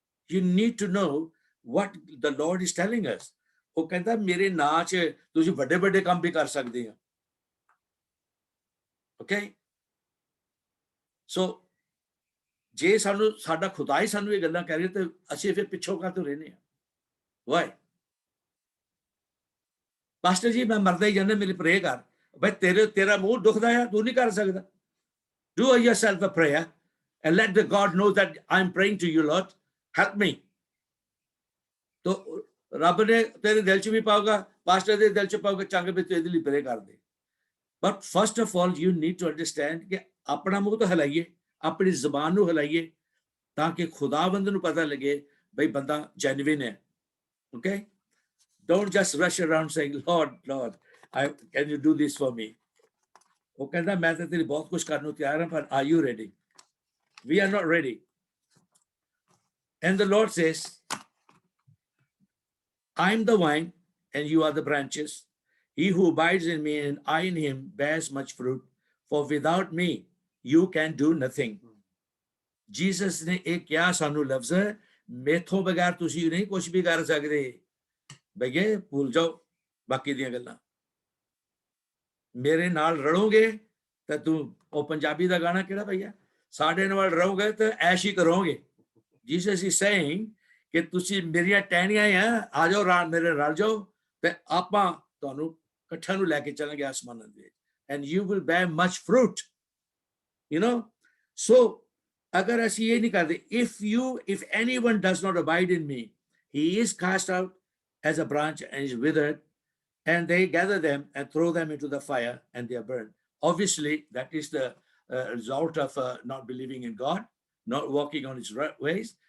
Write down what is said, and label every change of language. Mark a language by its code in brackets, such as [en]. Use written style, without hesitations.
[en] You need to know what the Lord is telling us. [pa] ਉਹ ਕਹਿੰਦਾ ਮੇਰੇ ਨਾਂ 'ਚ ਤੁਸੀਂ ਵੱਡੇ ਵੱਡੇ ਕੰਮ ਵੀ ਕਰ ਸਕਦੇ ਆ। Okay, so ਜੇ ਸਾਨੂੰ ਸਾਡਾ ਖੁਦਾ ਹੀ ਸਾਨੂੰ ਇਹ ਗੱਲਾਂ ਕਹਿ ਰਿਹਾ ਤੇ ਅਸੀਂ ਫਿਰ ਪਿੱਛੋਂ ਕਾਹਤੋਂ ਰਹਿੰਦੇ ਆ? [en] Why? [pa] ਪਾਸਟਰ ਜੀ ਮੈਂ ਮਰਦਾ ਹੀ ਜਾਂਦਾ, ਮੇਰੀ ਪ੍ਰੇ ਕਰ। ਭਾਈ ਤੇਰਾ ਮੂੰਹ ਦੁਖਦਾ ਆ, ਤੂੰ ਨਹੀਂ ਕਰ ਸਕਦਾ। [en] Do yourself a prayer and let the God know that I'm praying to you, Lord, help me. [pa] तो ਰੱਬ ਨੇ ਤੇਰੇ ਦਿਲ 'ਚ ਵੀ ਪਾਊਗਾ, ਪਾਸਟਰ ਦੇ ਦਿਲ 'ਚ ਪਾਊਗਾ, ਚੰਗੇ ਵੀ ਤੇਰੇ ਲਈ ਪ੍ਰੇ ਕਰ ਦੇ। [en] But first of all, you need to understand [pa] ਕਿ ਆਪਣਾ ਮੂੰਹ ਤਾਂ ਹਿਲਾਈਏ, ਆਪਣੀ ਜ਼ਬਾਨ ਨੂੰ ਹਿਲਾਈਏ, ਤਾਂ ਕਿ ਖੁਦਾਵੰਦ ਨੂੰ ਪਤਾ ਲੱਗੇ ਬਈ ਬੰਦਾ ਜੈਨੂਇਨ ਹੈ। [en] Okay, don't just rush around saying, Lord, can you do this for me? [pa] ਉਹ ਕਹਿੰਦਾ ਮੈਂ ਤਾਂ ਤੇਰੀ ਬਹੁਤ ਕੁਝ ਕਰਨ ਨੂੰ ਤਿਆਰ ਹਾਂ, ਪਰ [en] are you ready? We are not ready. And the Lord says, I'm the vine and you are the branches. He who abides in me and I in him bears much fruit, for without me you can do nothing. [pa] Jesus ਨੇ ਇਹ ਕਿਹਾ ਸਾਨੂੰ ਲਫ਼ਜ਼, ਮੇਥੋਂ ਬਗੈਰ ਤੁਸੀਂ ਨਹੀਂ ਕੁਝ ਵੀ ਕਰ ਸਕਦੇ। ਬਈਏ ਭੁੱਲ ਜਾਓ ਬਾਕੀ ਦੀਆਂ ਗੱਲਾਂ, ਮੇਰੇ ਨਾਲ ਰਲੋਗੇ ਤਾਂ ਤੂੰ ਉਹ ਪੰਜਾਬੀ ਦਾ ਗਾਣਾ ਕਿਹੜਾ ਭਈਆ, ਸਾਡੇ ਨਾਲ ਰਹੋਗੇ ਤਾਂ ਐਸ਼ ਹੀ ਕਰੋਗੇ। [en] Jesus is saying [pa] ਕਿ ਤੁਸੀਂ ਮੇਰੀਆਂ ਟਹਿਣੀਆਂ ਆ ਜਾਓ, ਮੇਰੇ ਰਲ ਜਾਓ ਤੇ ਆਪਾਂ ਤੁਹਾਨੂੰ ਇਕੱਠਿਆਂ ਨੂੰ ਲੈ ਕੇ ਚੱਲਾਂਗੇ ਆਸਮਾਨਾਂ ਦੇ, [en] and you will bear much fruit, you know. So [pa] ਅਗਰ ਅਸੀਂ ਇਹ ਨਹੀਂ ਕਰਦੇ, [en] if anyone does not abide in me, he is cast out as a branch and is withered, and they gather them and throw them into the fire, and they are burned. Obviously, that is the result of not believing in God, not walking on his ways.